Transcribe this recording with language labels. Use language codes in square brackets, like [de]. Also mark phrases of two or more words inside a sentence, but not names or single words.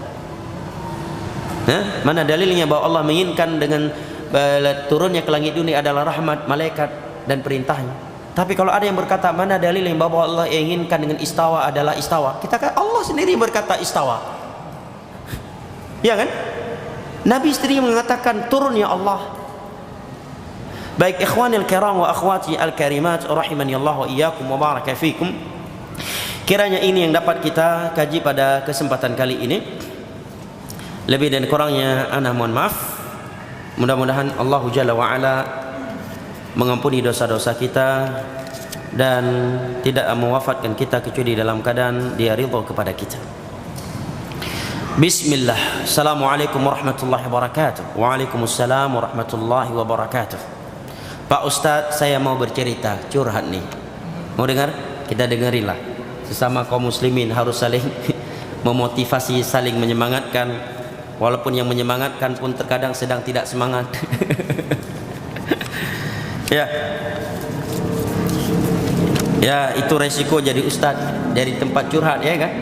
[id] Mana dalilnya bahwa Allah menginginkan dengan turunnya ke langit dunia adalah rahmat, malaikat dan perintahnya? Tapi kalau ada yang berkata mana dalil yang bahwa Allah inginkan dengan istawa adalah istawa? Kita kata Allah sendiri berkata istawa, ya kan? Nabi sendiri mengatakan turunnya Allah. Baik [ar] إخواني الكرام وأخواتي الكريمات رحمني الله وإياكم وبارك فيكم, [id] kiranya ini yang dapat kita kaji pada kesempatan kali ini. Lebih dan kurangnya ana mohon maaf. Mudah-mudahan Allah [ar] جل وعلا [id] mengampuni dosa-dosa kita dan tidak mewafatkan kita kecuali dalam keadaan dia ridha kepada kita. Bismillah. [ar] السلام عليكم ورحمة الله وبركاته. وعليكم السلام ورحمة الله وبركاته. [id] Pak Ustadz, saya mau bercerita, curhat nih. Mau dengar? Kita dengarilah. Sesama kaum muslimin harus saling memotivasi, saling menyemangatkan. Walaupun yang menyemangatkan pun terkadang sedang tidak semangat. Ya, ya itu resiko jadi ustadz, dari tempat curhat, ya kan?